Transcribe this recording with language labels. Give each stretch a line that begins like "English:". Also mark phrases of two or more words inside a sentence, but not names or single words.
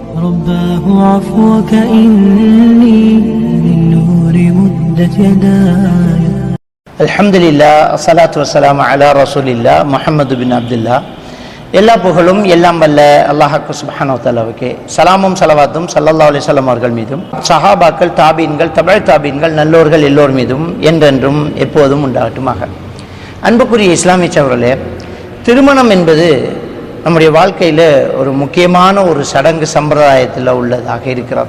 Arabic: رباه عفوك إني من نور مدت يداي. الحمد لله الصلاة والسلام على رسول الله محمد بن عبد الله.
Tamil: எல்லா புகழும் எல்லாம் வல்ல
Arabic: الله سبحانه وتعالى
Tamil: சலாமும் ஸலவாத்தும்
Arabic: صلى الله عليه وسلم
Tamil: அவர்கள் மீதும் சஹாபாக்கள் தாபீன்கள் தபஅ தாபீன்கள் நல்லோர்கள் எல்லோர் மீதும் என்றென்றும் எப்போதும் உண்டாகட்டுமாக. அன்புக்குரிய இஸ்லாமிய சகோதரர்களே, திருமணம் என்பது நம்முடைய வாழ்க்கையில் ஒரு முக்கியமான ஒரு சடங்கு சம்பிரதாயத்தில் உள்ளதாக இருக்கிறது.